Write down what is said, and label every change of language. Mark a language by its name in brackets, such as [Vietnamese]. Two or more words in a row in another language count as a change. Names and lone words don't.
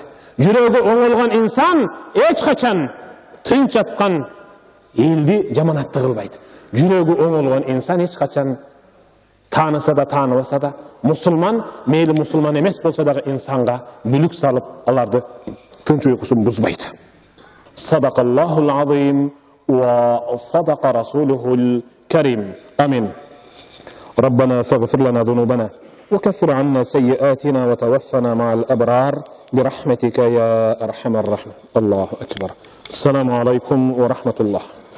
[Kyrgyz] Жүрөгү оңолгон инсан эч качан тынч жаткан элди жаманатты кылбайт. Жүрөгү оңолгон инсан эч качан тааныса да тааныбаса да, мусулман, мейли мусулман эмес болсо дагы инсанга бүлүк салып, аларды тынч уйкусун бузбайт. [Arabic] صدق الله العظيم وصدق رسوله الكريم. [Kyrgyz] Амин. [Arabic] ربنا فاغفر لنا ذنوبنا وكفر عنا سيئاتنا وتوفنا مع الأبرار برحمتك يا أرحم الراحمين. الله أكبر. السلام عليكم ورحمة الله.